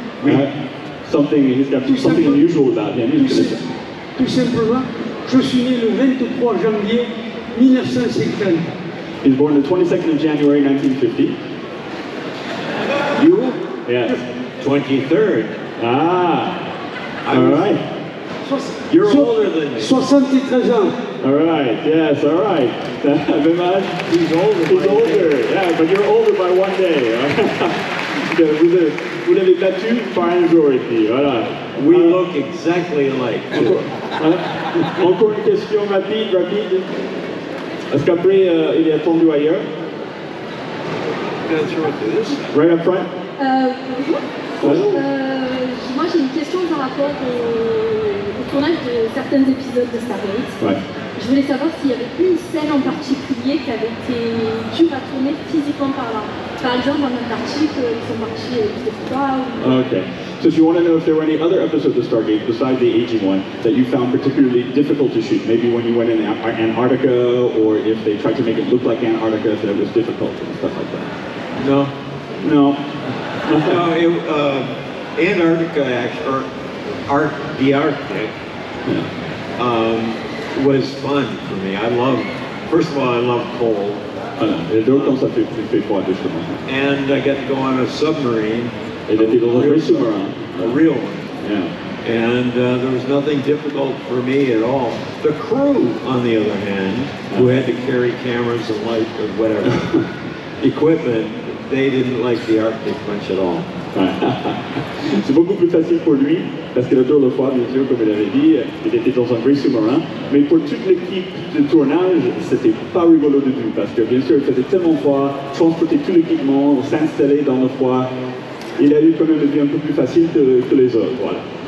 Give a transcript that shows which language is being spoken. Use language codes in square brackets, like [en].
[en] He's got something unusual about him. [fr] tout simplement, je suis né le 23 janvier 1950. [en] He's born the 22nd of January 1950. You? Yes. 23rd. Ah. I All was- right. You're older than me. [fr] 73 ans. [en] All right. Yes. All right. [fr] Dommage. [en] He's older. He's older. Yeah, but you're older by one day. [fr] Vous l'avez battu par un jour ici. Voilà. [en] We look exactly alike. too. [fr] Encore une question rapide. Est-ce qu'après il est attendu ailleurs? [en] Right up front. [fr] Bonjour. Moi j'ai une question par rapport au tournage de certains épisodes de Stargate. Ouais. Je voulais savoir s'il y avait une scène en particulier qui avait été dure à tourner physiquement parlant. Par exemple, en Antarctique, ils sont partis, je sais pas. [en] Okay. So if you want to know if there were any other episodes of Stargate besides the aging one that you found particularly difficult to shoot, maybe when you went in Antarctica, or if they tried to make it look like Antarctica, that it was difficult and stuff like that. No. No. No, Antarctica, actually, or the Arctic, was fun for me. First of all, I love cold. [fr] Et donc, quand ça fait froid, justement. [en] And I got to go on a submarine, [fr] Et d'être dans un sous-marin. [en] a real one. Yeah. And there was nothing difficult for me at all. The crew, on the other hand, who had to carry cameras and light or whatever equipment, they didn't like the Arctic much at all. [fr] C'est beaucoup plus facile pour lui, parce que le tour de froid, bien sûr, comme il avait dit, il était dans un vrai sous-marin. Mais pour toute l'équipe de tournage, c'était pas rigolo du tout, parce que bien sûr, il faisait tellement froid, transporter tout l'équipement, s'installer dans le froid. Il a eu quand même une vie un peu plus facile que les autres, voilà.